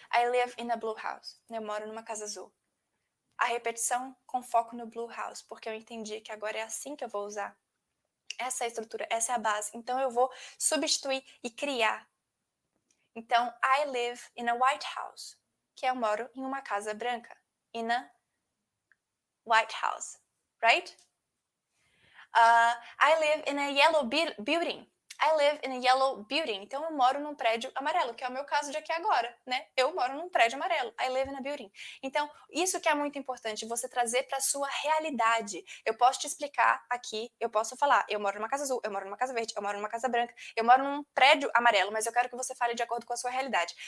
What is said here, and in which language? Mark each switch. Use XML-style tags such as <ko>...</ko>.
<en>I live in a blue house.</en> <pt>Eu moro numa casa azul. A repetição com foco no blue house, porque eu entendi que agora é assim que eu vou usar. Essa é a estrutura, essa é a base. Então eu vou substituir e criar. Então,</pt> <en>I live in a white house,</en> <pt>que eu moro em uma casa branca.</pt> <en>In a white house, right? I live in a yellow building. I live in a yellow building.</en> <pt>Então, eu moro num prédio amarelo, que é o meu caso de aqui agora, né? Eu moro num prédio amarelo.</pt> <en>I live in a building.</en> <pt>Então, isso que é muito importante, você trazer para sua realidade. Eu posso te explicar aqui, eu posso falar, eu moro numa casa azul, eu moro numa casa verde, eu moro numa casa branca, eu moro num prédio amarelo, mas eu quero que você fale de acordo com a sua realidade.</pt>